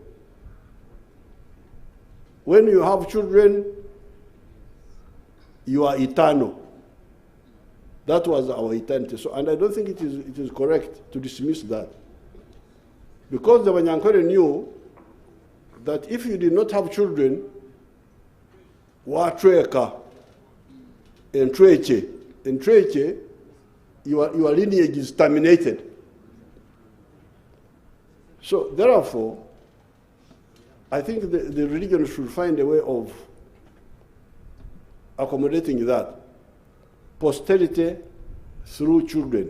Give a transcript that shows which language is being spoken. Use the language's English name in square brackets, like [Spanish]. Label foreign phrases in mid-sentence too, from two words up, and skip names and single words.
[English] When you have children, you are eternal. That was our eternity. So, and I don't think it is correct to dismiss that. Because the Banyankore knew that if you did not have children, [Nyankole] watweka, Entreche. Entreche, [English] your lineage is terminated. So therefore, I think the religion should find a way of accommodating that. Posterity through children.